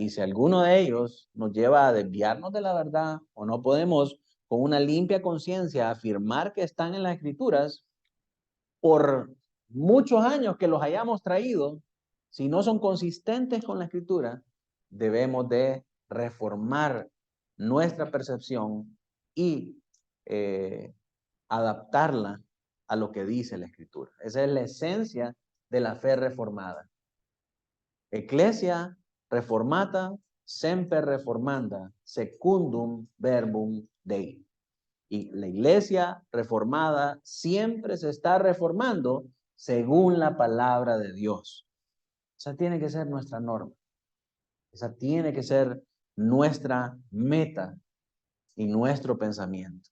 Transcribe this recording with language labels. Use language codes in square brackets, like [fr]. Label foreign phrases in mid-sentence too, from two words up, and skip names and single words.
[es] Y si alguno de ellos nos lleva a desviarnos de la verdad o no podemos con una limpia conciencia afirmar que están en las Escrituras, por muchos años que los hayamos traído, si no son consistentes con la Escritura, debemos de reformar nuestra percepción y adaptarla a lo que dice la Escritura. Esa es la esencia de la fe reformada. [la] Ecclesia reformata semper reformanda secundum verbum Dei. [es] Y la iglesia reformada siempre se está reformando según la palabra de Dios. Esa tiene que ser nuestra norma. Esa tiene que ser nuestra meta y nuestro pensamiento.